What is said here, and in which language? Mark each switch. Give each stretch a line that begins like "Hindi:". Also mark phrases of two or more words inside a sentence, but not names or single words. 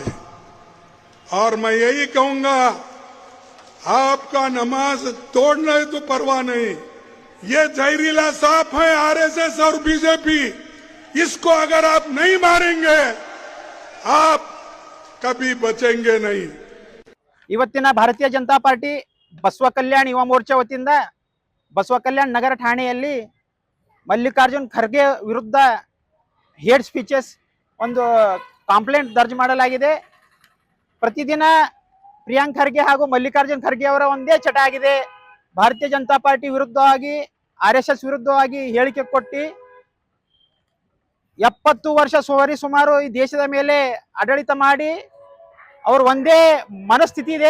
Hindi: और मैं यही कहूंगा, आपका नमाज तोड़ना है तो परवाह नहीं, ये जहरीला सांप है आरएसएस और बीजेपी। इसको अगर आप नहीं मारेंगे आप कभी बचेंगे नहीं।
Kannada: ಇವತ್ತಿನ ಭಾರತೀಯ ಜನತಾ ಪಾರ್ಟಿ ಬಸವ ಕಲ್ಯಾಣ ಯುವ ಮೋರ್ಚಾ ವತಿಯಿಂದ ಬಸವ ಕಲ್ಯಾಣ ನಗರ ಠಾಣೆಯಲ್ಲಿ ಮಲ್ಲಿಕಾರ್ಜುನ್ ಖರ್ಗೆ ವಿರುದ್ಧ
English: hate speeches
Kannada: ಒಂದು ಕಂಪ್ಲೇಂಟ್ ದರ್ಜ್ ಮಾಡಲಾಗಿದೆ. ಪ್ರತಿದಿನ ಪ್ರಿಯಾಂಕ್ ಖರ್ಗೆ ಹಾಗೂ ಮಲ್ಲಿಕಾರ್ಜುನ್ ಖರ್ಗೆ ಅವರ ಒಂದೇ ಚಟ ಆಗಿದೆ, ಭಾರತೀಯ ಜನತಾ ಪಾರ್ಟಿ ವಿರುದ್ಧವಾಗಿ ಆರ್ಎಸ್ಎಸ್ ವಿರುದ್ಧವಾಗಿ ಹೇಳಿಕೆ ಕೊಟ್ಟು 70 ವರ್ಷ ಸುಮಾರು ಈ ದೇಶದ ಮೇಲೆ ಆಡಳಿತ ಮಾಡಿ ಅವ್ರ ಒಂದೇ ಮನಸ್ಥಿತಿ ಇದೆ.